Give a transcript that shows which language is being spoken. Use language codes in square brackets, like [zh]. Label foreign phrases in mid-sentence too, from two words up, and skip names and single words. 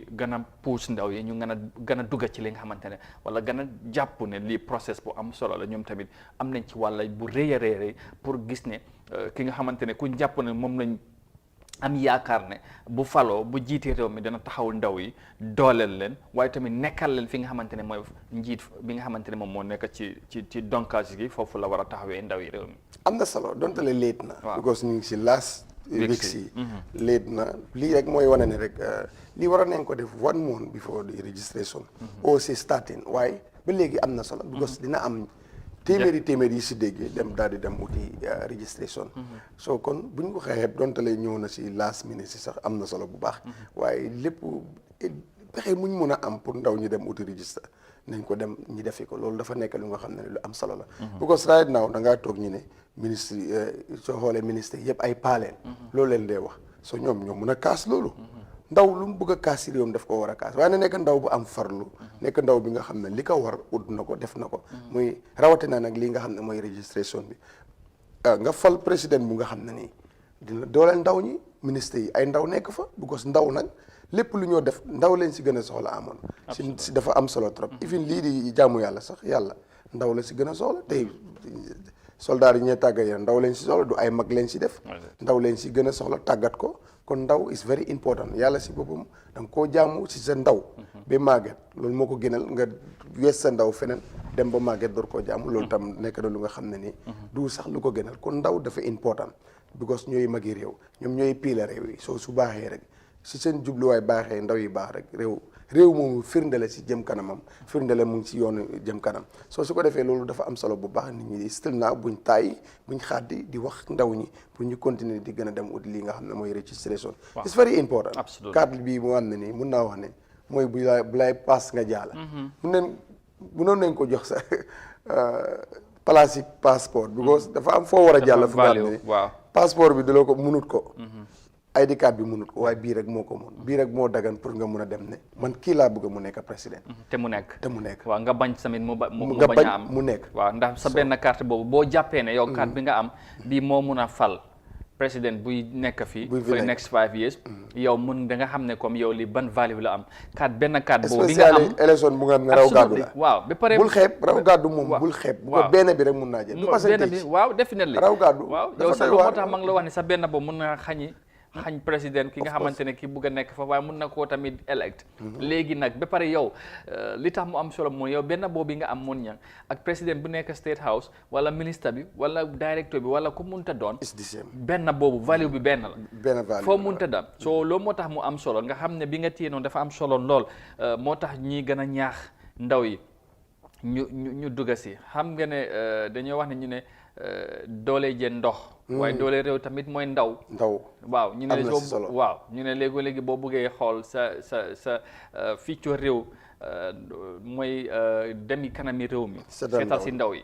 [wo] gën a puus ndaw yi ñu gën a dugga ci li nga xamante ne wala gën a jàpp ne lii process bu am solo la ñoom tamit am nañ ci wàlla bu rëy a rëy pour gis ne ki nga xamante ne ku jàpp ne moom lañ am yaakaar ne bu faloo bu jiitee réew mi dana taxaw ndaw yi dooleel leen waaye tamit nekkal leen fi nga xamante ne mooy njiit bi nga xamante ne moom moo nekk ci donkaas gi foofu la war a taxawee ndaw yi réew mi am na solo donte le late na because ñu ngi si [en] last weeks [wo] yi late na lii rek mooy wane ne rek lii war a nañ ko def [en] 1 month before the registration [wo] o si starting waaye ba léegi am na solo because dina am téeméeri yi si déggee dem daal di dem uti registration so kon buñ ko xeexee donte lay ñëw na si [en] last minute [wo] si sax am na solo bu baax waaye lépp pexe muñ mën a am pour ndaw ñi dem uti register nañ ko dem ñi defi ko loolu dafa nekk lu nga xam ne lu am solo la because [en] right now [wo] da ngaa toog ñu ne ministre soo xoolee ministre yëpp ay paaleen loolu leen dee wax so ñoom ñoo mën a kaas loolu ndaw lu mu bëgg a kaas si réewam daf ko war a kaas waaye na nekk ndaw bu am farlu nekk ndaw bi nga xam ne li ko war ut na ko def na ko muy rawatina nag lii nga xam ne mooy registration bi nga fal président bu nga xam ne nii dina dooleel ndaw ñi ministre yi ay ndaw nekk fa because ndaw nag lépp lu ñoo def ndaw leen si gën a soxla amoon si dafa am solo trop even lii di jaamu yàlla sax yàlla ndaw la si gën a soxla tey soldaar yi ñuy tàggat yéen ndaw leen si soxla du ay mag leen si def ndaw leen si gën a soxla tàggat ko kon ndaw [en] is very important [wo] yàlla si boppam da nga koo jaamu si sa ndaw ba màgget loolu moo ko gënal nga wees sa ndaw feneen dem ba màgget door koo jaamu loolu tam nekk na lu nga xam ne nii du sax lu ko gënal kon ndaw dafa important because ñooy magi réew ñoom ñooy piila réew yi soo su baaxee rek si seen jubluwaay baaxee ndaw yi baax rek réew moomu firnde la si jëm kanamam firnde la mu ngi si yoonu jëm kanam soo su ko defee loolu dafa am solo bu baax nit ñi still naa buñ taay buñ xaddi di wax ndaw ñi pour ñu continuer di gën a dem ut lii nga xam ne mooy registration [en] it's very important [wo] carte bii mu am ne nii mun naa wax ne mooy bu lay pass nga jaala munoon nañ ko jox sa place yi passeport because dafa am foo war a jàll fu nga xam ne passeport bi daloo ko munut ko [en] ID card [wo] bi munut ko waaye bii rek moo ko mun bii rek moo dagan pour nga mun a dem ne man kii laa bëgg mu nekk président te mu nekk waaw nga bañ tamit mu nga bañ a am mu nekk waaw ndax sa benn carte boobu boo jàppee ne yow carte bi nga am bii moo mun a fal président buy nekk fii [en] for the next 5 years [wo] yow mun da nga xam ne comme yow li ban value la am benn carte boobu bi nga am élection bu nga xam ne raw gàddu la waaw ba pare bul xeeb raw gàddu moom bul xeeb bu ko benn bi rek mun naa jël benn bi waaw definitely raw gàddu waaw yow sax moo tax ma ngi la wax ne sa benn boobu mun na xañ président ki nga xamante ne ki bugg a nekk fa waaye mun na koo tamit elect léegi nag ba pare yow li tax mu am solo mooy yow benn boobu nga am mun ñang ak président bu nekk [en] state house [wo] wala ministre bi wala directeur bi wala ku munta doon benn boobu value bi benn la foo munta dam soo loolu moo tax mu am solo nga xam ne bi nga téye noonu dafa am solo lool moo tax ñi gën a ñaax ndaw yi ñu dugga si xam nga ne dañoo wax ne ñu ne doole jën ndox waaye doole réew tamit mooy ndaw waaw ñu ne waaw ñu ne léegi boo buggee xool sa fiicoo réew mooy demi kanami réew mi seetal si ndaw yi